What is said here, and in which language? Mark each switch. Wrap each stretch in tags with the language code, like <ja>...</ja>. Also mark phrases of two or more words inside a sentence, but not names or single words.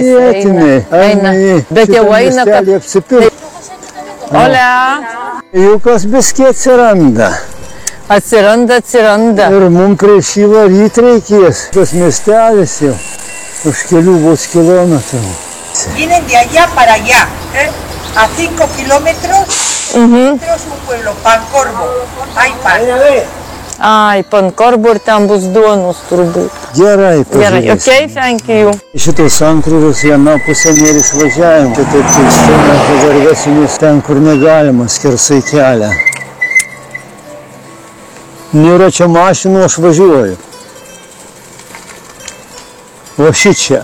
<lt>Vietiniai. Eina. Bet jau eina, kad... Olia. Jukas biskė atsiranda. Atsiranda. Ir mums prieš jį varyti reikės. Tas miestelis jau už kelių vos kilometrų.</lt> <es>Vienen de allá para allá, a 5 kilómetros, un pueblo, Pancorbo.</es> <lt>Ai, Pancorbo ir ten bus duonos turbūt. Gerai, pažiūrėsim.</lt> <en>Ok, thank you.</en> <lt>Šitos sankryžos viena pusė nėra išvažiavimo. Tai taip keistai, dabar vesimės ten, kur negalima, skersai kelią. Nėra čia mašinų, aš važiuoju. O šičia.</lt>